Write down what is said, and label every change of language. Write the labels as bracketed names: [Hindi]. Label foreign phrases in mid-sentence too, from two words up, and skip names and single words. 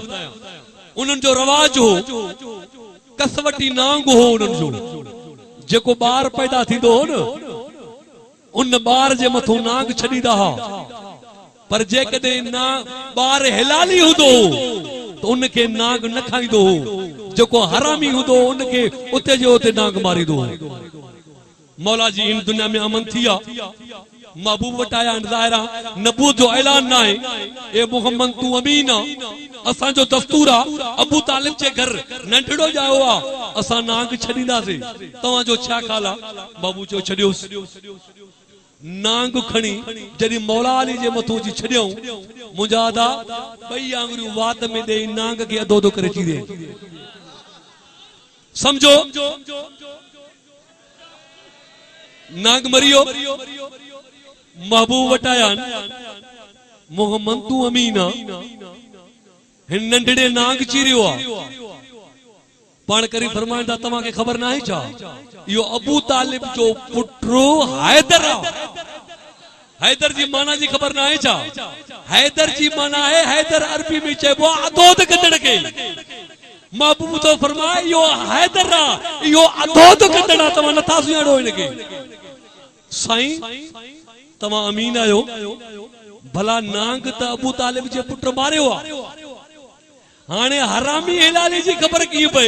[Sindhi] उन्हनि जो रवाज हो कसवटी नांग हो उन्हनि जो जेको ॿार पैदा थींदो हो न उन ॿार जे मथो नांग छॾींदा हा। पर जेकॾहिं ना ॿार हिलाली हूंदो तो उनके नांग न खाईंदो हो। जेको हरामी हूंदो उनके उते जो उते नांग मारींदो हो। मौला जी इन दुनिया में अमन थी आ महबूब वट आया ज़ाहिरा नबूत जो ऐलान ना है ए मोहम्मद तू अमीन आ असा जो दस्तूर आ। अबू तालिब जे घर नंढड़ो जायो आ असा नांग छॾींदासीं तव्हां जो छा ख़्याल आ? बाबू चो छॾियोस नांग खणी जॾहिं मौला अली जे मथो जी छॾियऊं मुजादा 2 आंगुरियूं वात में ॾेई नांग खे अधो अधो करे चीरे। समझो नांग मरियो महबूब वट आया मोहम्मद तू अमीन आ हिन नंढड़े नांग चीरियो आ। पाण करी फरमाइंदा तव्हां खे ख़बर ना है छा यो अबू तालिब जो पुटरो हैदर आ। हैदर जी माना जी खबर ना है छा? हैदर जी माना है हैदर अरबी में चइबो अधोद कढण के। महबूब तो फरमाए यो हैदर आ यो अधोद कढण आ तव्हां नथा सुञाणो इनके। साईं तव्हां अमीन आयो भला नांग त अबू तालिब जे पुट मारियो आ हाणे हरामी हिलाली जी खबर की पए।